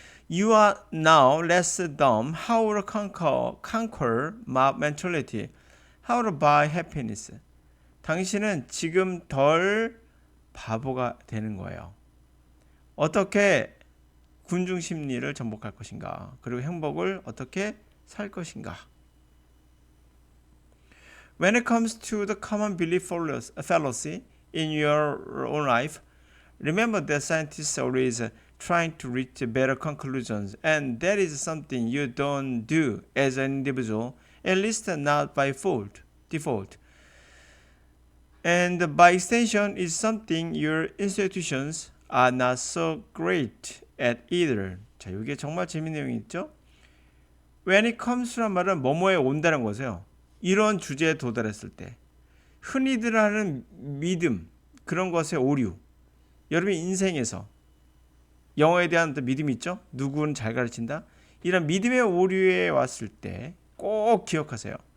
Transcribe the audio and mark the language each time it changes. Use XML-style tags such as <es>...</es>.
<en>You are now less dumb. How to conquer mob mentality? How to buy happiness?</en> <ko>당신은 지금 덜 바보가 되는 거예요. 어떻게 군중 심리를 정복할 것인가? 그리고 행복을 어떻게 살 것인가?</ko> <en>When it comes to the common belief fallacy in your own life, remember that scientists are always trying to reach better conclusions, and that is something you don't do as an individual, at least not by default. And by extension, is something your institutions are not so great at either.</en> <ko>자, 이게 정말 재밌는 내용이 있죠?</ko> <en>When it comes to</en> <ko>란 말은 뭐뭐에 온다는 거세요. 이런 주제에 도달했을 때 흔히들 하는 믿음, 그런 것의 오류, 여러분의 인생에서 영어에 대한 믿음이 있죠? 누구는 잘 가르친다? 이런 믿음의 오류에 왔을 때 꼭 기억하세요.</ko>